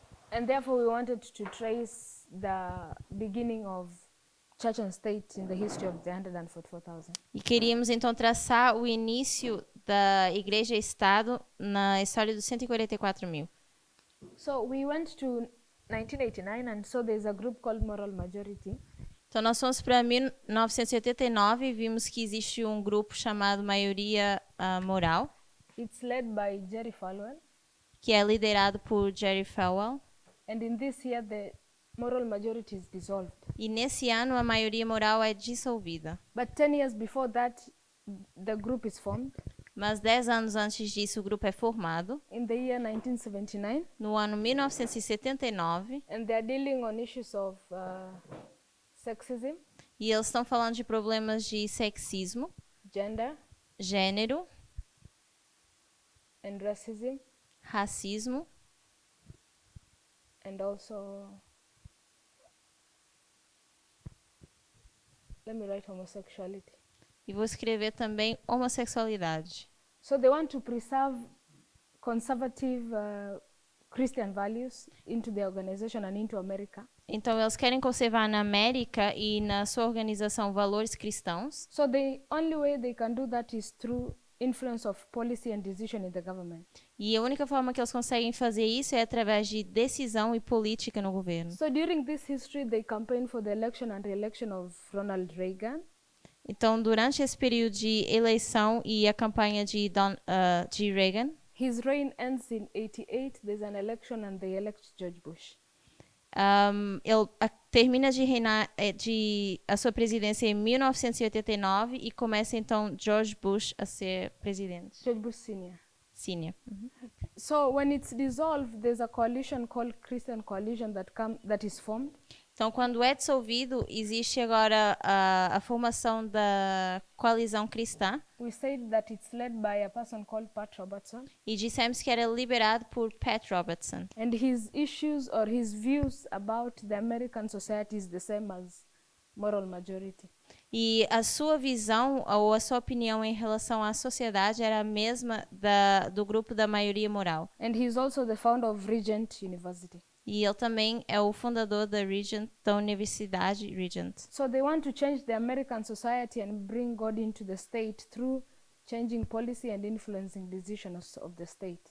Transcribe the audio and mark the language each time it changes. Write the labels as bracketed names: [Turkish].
[English] And therefore we wanted to trace the beginning of church and state in the history of the 144,000. [Portuguese] E queríamos então traçar o início da Igreja e Estado na história dos 144.000. [English] So we went to 1989 and so there's a group called Moral Majority. [Portuguese] Então nós fomos para 1989 e vimos que existe um grupo chamado Maioria Moral, [English] It's led by Jerry Falwell. [Portuguese] que é liderado por Jerry Falwell. [English] And in this year the moral majority is dissolved. [Portuguese] E nesse ano a maioria moral é dissolvida. [English] But 10 years before that, the group is formed. [Portuguese] Mas 10 anos antes disso o grupo é formado, [English] In the year 1979. [Portuguese] no ano 1979, [English] And they're dealing on issues of sexism, [Portuguese] e eles estão falando de problemas de sexismo, [English] gender, [Portuguese] gênero, [English] and racism, [Portuguese] racismo, [English] and also, let me write homosexuality. [Portuguese] e vou escrever também homossexualidade. [English] So they want to preserve conservative Christian values into the organization and into America. [Portuguese] Então eles querem conservar na América e na sua organização valores cristãos. [English] So the only way they can do that is through influence of policy and decision in the government. [Portuguese] E a única forma que eles conseguem fazer isso é através de decisão e política no governo. [English] So during this history, they campaigned for the election and re-election of Ronald Reagan. [Portuguese] Então, durante esse período de eleição e a campanha de Reagan, [English] His reign ends in 88. There's an election and they elect George Bush. [Portuguese] ele termina de reinar a sua presidência em 1989 e começa então George Bush a ser presidente. [English] George Bush Sr. Senior. So when it's dissolved, there's a coalition called Christian Coalition that is formed. [Portuguese] Então, quando é dissolvido, existe agora a formação da coalizão cristã. [English] We said that it's led by a person called Pat Robertson. [Portuguese] E dissemos que era liberado por Pat Robertson. [English] And his issues or his views about the American society is the same as moral majority. [Portuguese] E a sua visão ou a sua opinião em relação à sociedade era a mesma do grupo da maioria moral. [English] And he's also the founder of Regent University. [Portuguese] E ele também é o fundador da Universidade Regent. [English] So they want to change the American society and bring God into the state through changing policy and influencing decisions of the state.